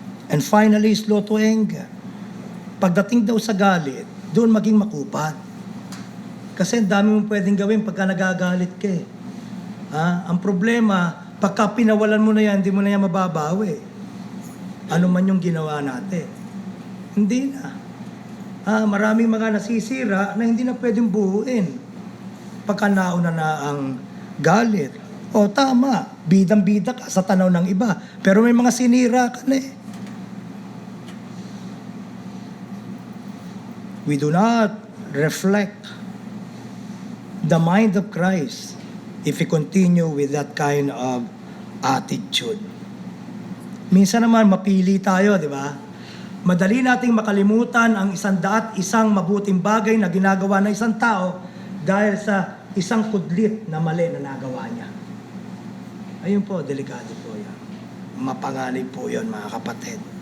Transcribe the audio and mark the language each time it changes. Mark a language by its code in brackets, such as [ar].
[en] And finally, slow to anger. [tl] Pagdating daw sa galit, doon maging makupad. Kasi ang dami mong pwedeng gawin pagka nagagalit ka eh. Ang problema, pagka pinawalan mo na yan, hindi mo na yan mababawi. Ano man yung ginawa natin. Hindi na. Maraming mga nasisira na hindi na pwedeng buuin. Pagka nauna na ang galit. O tama, bidang-bida ka sa tanaw ng iba. Pero may mga sinira ka na eh. [en] We do not reflect the mind of Christ if we continue with that kind of attitude. [tl] Minsan naman mapili tayo, di ba? Madali nating makalimutan ang 101 mabuting bagay na ginagawa ng isang tao dahil sa isang kudlit na mali na nagawa niya. Ayun po, delikado po yan. Mapanganib po yun, mga kapatid.